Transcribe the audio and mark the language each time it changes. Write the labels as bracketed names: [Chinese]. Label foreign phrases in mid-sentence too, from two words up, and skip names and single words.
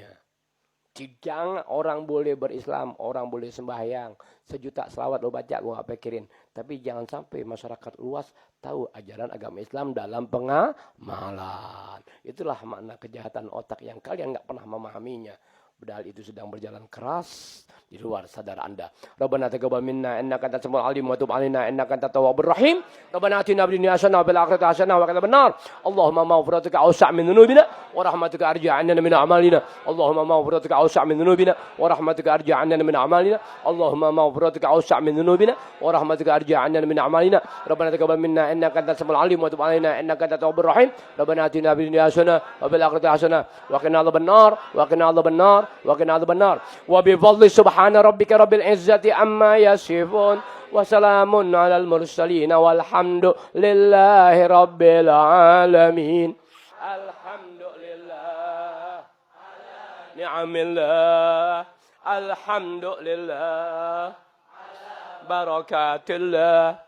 [Indonesian] Jangan orang boleh berislam, orang boleh sembahyang, 1.000.000 selawat lo baca, gue gak pikirin. Tapi jangan sampai masyarakat luas tahu ajaran agama Islam dalam pengamalan. Itulah makna kejahatan otak yang kalian gak pernah memahaminya. Padahal itu sedang berjalan keras di luar sadar Anda. [Arabic] ربنا تقبل منا إنك أنت السميع العليم وتب علينا إنك أنت التواب الرحيم. ربنا آتنا في الدنيا حسنة وفي الآخرة حسنة وقنا عذاب النار. اللهم مغفرتك أوسع من ذنوبنا ورحمتك أرجى عندنا من أعمالنا. اللهم مغفرتك أوسع من ذنوبنا ورحمتك أرجى عندنا من أعمالنا. اللهم مغفرتك أوسع من ذنوبنا ورحمتك أرجى عندنا من أعمالنا. ربنا تقبل منا إنك أنت السميع العليم وتب علينا إنك أنت التواب الرحيم. ربنا آتنا في الدنيا حسنة وفي الآخرة حسنة وقنا عذاب النار وقنا عذاب النار وقنا عذاب النار وبفضل سبحان ربك رب العزة عما يصفون وسلام على المرسلين والحمد لله رب العالمين الحمد لله نعم الله الحمد لله بركات الله